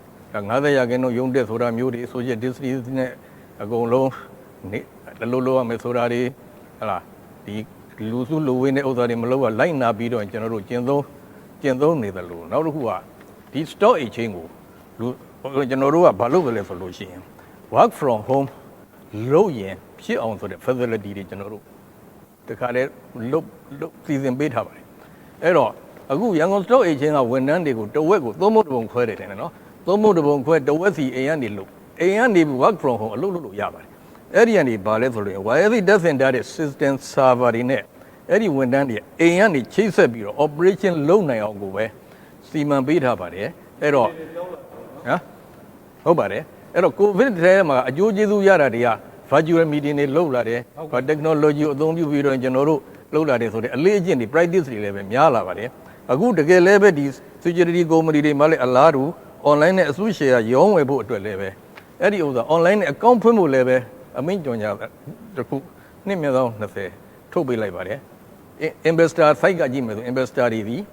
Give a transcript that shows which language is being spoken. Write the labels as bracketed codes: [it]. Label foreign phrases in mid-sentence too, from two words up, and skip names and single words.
[my] 90 ရာခိုင်နှုန်းရုံးတက်ဆိုတာမျိုးတွေ [en] social distance [my] နဲ့အကုန်လုံးနေလိုရမယ်ဆိုတာတွေဟဲ့လားဒီလူစုလူဝေးနဲ့ဥစ္စာတွေမလုပ်ရလိုက်နာပြီးတော့ကျွန်တော်တို့ကျင့်သုံးနေတယ်လို့နောက်တစ်ခုကဒီ [en] stock exchange [my] ကိုလူကျွန်တော်တို့ကဘာလုပ်ကြလဲဆိုလို့ရှိရင် [en] work from home [my] လုပ် ရင်ဖြစ်အောင်ဆိုတဲ့ facility တွေကျွန်တော်တို့တခါတည်းလုပ်စီစဉ်ပေးထားပါတယ်အဲ့တော့အခုရန်ကုန် [en] stock exchange [my] ကဝန်ထမ်းတွေကိုတဝက်ကိုသုံးဖို့တပုံခွဲတယ်တယ်နော်သုံးဖို့တပုံခွဲတဝက်စီအိမ် ကနေလို့အိမ်ကနေ [en] work from home [my] အလုပ်လုပ်လို့ရပါတယ်အဲ့ဒီကနေဘာလဲဆိုလို့ YSC [en] data center [my] တဲ့ [en] system server [my] တွေနဲ့အဲ့ဒီဝန်ထမ်းတွေအိ မ်ကနေချိတ်ဆက်ပြီးတော့ operation လုပ်နိုင်အောင်ကိုပဲစီမံပေးထားပါတယ်အဲ့တော့ဟုတ်ပါတယ်အဲ့တော့ covid ထဲမှာ အကျိုးကျေးဇူးရတာတွေက [en] virtual meeting [my] တွေလုပ်လာတယ် technology ကိုအသုံးပြုပြီးတော့ကျွန်တော်တို့လုပ်လာတယ်ဆိုတဲ့အလေးအကျင့်တွေ practice တွေလည်းပဲများလာပါတယ်အခုတကယ်လည်းပဲဒီ [en] security company [my] တွေမှာလည်းအလားတူ online နဲ့အစုရှယ်ယာရောင်းဝယ်ဖို့အတွက်လည်းပဲအဲ့ဒီဥစ္စာ online နဲ့ account ဖွင့်ဖို့လည်းပဲအမိန့်ကြော်ညာတခုနှစ်မြတ်သော20ထုတ်ပေးလိုက်ပါတယ် [en] investor site [my] ကကြည့်မယ်ဆို investor တွေဒီ